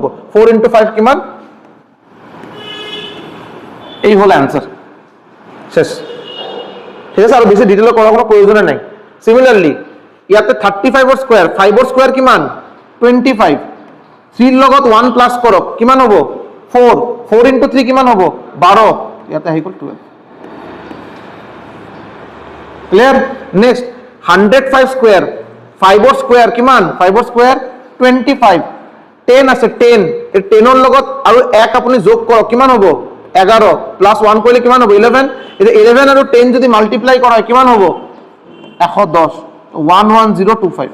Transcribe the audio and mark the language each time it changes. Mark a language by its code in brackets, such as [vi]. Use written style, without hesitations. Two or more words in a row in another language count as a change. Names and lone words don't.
[as] 4 × 5 কিমান? এই হল অ্যান্সার, শেষ, ঠিক আছে। আৰু বেছি ডিটেইলত কৰাৰ কোনো প্ৰয়োজন নাই। সিমিলারলি ইয়াতে 35ৰ স্কোয়ার, 5ৰ স্কোয়ার কিমান? 25। 3ৰ লগত 1 প্লাস কৰক, কিমান হ'ব? 4। 4 × 3 কিমান হ'ব? 12। ইয়াতে আহি গল 12। ক্লিয়ার? নেক্সট 105 স্কোয়ার, 5ৰ স্কোয়ার কিমান? 5ৰ স্কোয়ার 25। 10 আছে, 10 এই 10ৰ লগত আৰু 1 আপুনি যোগ কৰক, কিমান হ'ব? 11 প্লাস 1 কৰিলে কিমান হ'ব? 11। এটা 11 আৰু 10 যদি মাল্টিপ্লাই কৰা হয় কিমান হ'ব? 110, 11025।